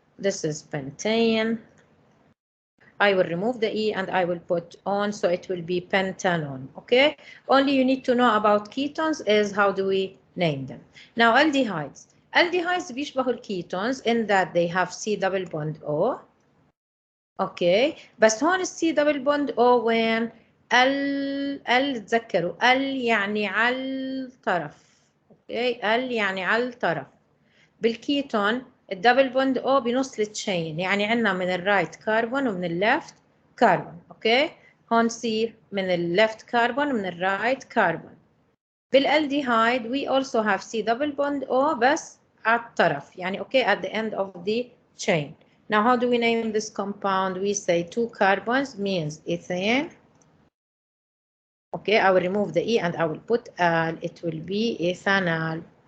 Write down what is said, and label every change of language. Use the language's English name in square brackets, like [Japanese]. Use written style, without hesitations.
[English] This is pentane. I will remove the E and I will put on, so it will be pentanone. Okay, only you need to know about ketones is how do we name them. Now aldehydes. Aldehydes [Arabic] بيشبهوا الكيتونز [English] in that they have C double bond O. [Arabic] اوكي بس هون السي دبل بوند او وين ال تذكروا ال يعني على الطرف. اوكي ال يعني على الطرف. بالكيتون الدبل بوند او بنص التشين يعني عندنا من الرايت كربون ومن الليفت كربون. اوكي هون سي من الليفت كربون ومن الرايت كربون. بالالديهايد [English] we also have C double bond O [Arabic] بس على الطرف يعني اوكي [English] at the end of the chain. Now, how do we name this compound? We say 2 carbons means ethane. Okay, I will remove the E and I will put al. It will be ethanol.